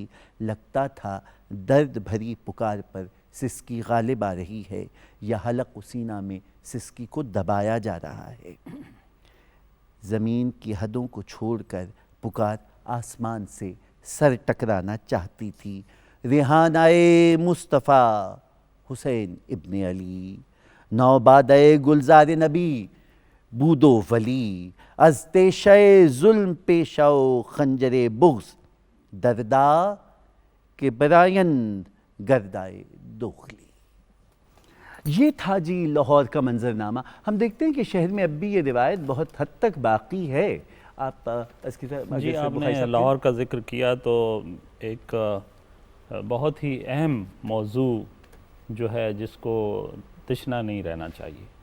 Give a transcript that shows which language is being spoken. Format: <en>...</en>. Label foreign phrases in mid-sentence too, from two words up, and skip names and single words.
<ur>لگتا تھا درد بھری پکار پر سسکی غالب آ رہی ہے یا حلق و سینہ میں سسکی کو دبایا جا رہا ہے۔ زمین کی حدوں کو چھوڑ کر پکار آسمان سے سر ٹکرانا چاہتی تھی۔</ur> <fa>ریحانۂ مصطفیٰ حسین ابن علی، نوبادۂ گلزار نبی بود و ولی، از تیشۂ ظلم پیشہ و خنجر بغض، دردا کہ برائند گردائے دوغلی۔</fa> <ur>یہ تھا جی لاہور کا منظرنامہ۔ ہم دیکھتے ہیں کہ شہر میں اب بھی یہ روایت بہت حد تک باقی ہے۔ آپ اس کی جی، آپ نے لاہور کا ذکر کیا تو ایک بہت ہی اہم موضوع جو ہے جس کو تشنا نہیں رہنا چاہیے۔</ur>